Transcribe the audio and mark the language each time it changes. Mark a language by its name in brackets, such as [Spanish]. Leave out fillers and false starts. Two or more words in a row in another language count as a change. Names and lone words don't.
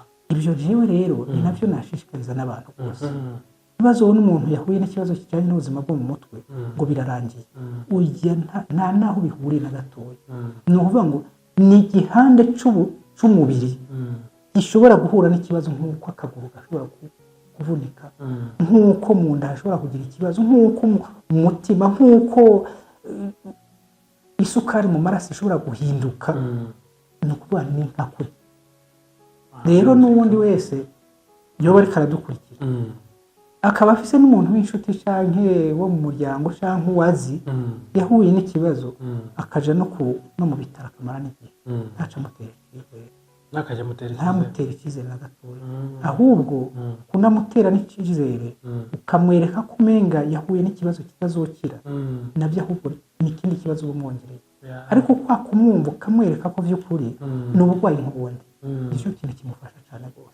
[Rundi] ibyo jewe rero ni nabyo nashishikariza n'abantu bose. Ibibazo n'umuntu yahuye n'ikibazo kijyanye n'ubuzima bwo mu mutwe ngo birarangiye, ujya nta naho bihuriye na gatoya. Ni ukuvuga ngo ni igihande cy'umubiri gishobora guhura n'ikibazo nk'uko akaguru gashobora kuvunika, nk'uko mu nda hashobora kugira ikibazo, nk'uko umutima, nk'uko isukari mu maraso ishobora guhinduka. Ni ukuvuga ni nka kure. Rero n'ubundi wese yoba ariko aradukurikira akaba afise n'umuntu w'inshuti canke wo mu muryango canke uwazi yahuye n'ikibazo akaja no mu bitaro akamara n'igihe ntaca mutera icyizere, ntamutera icyizere na gatoya, ahubwo kunamutera n'icyizere ukamwereka ko umenga yahuye n'ikibazo kitazokira, nabyo ahubwo ni ikindi kibazo bumwongereye. Ariko kwa kumwumva ukamwereka ko vy'ukuri ni uburwayi nk'ubundi, nicyo kintu kimufasha cyane rwose.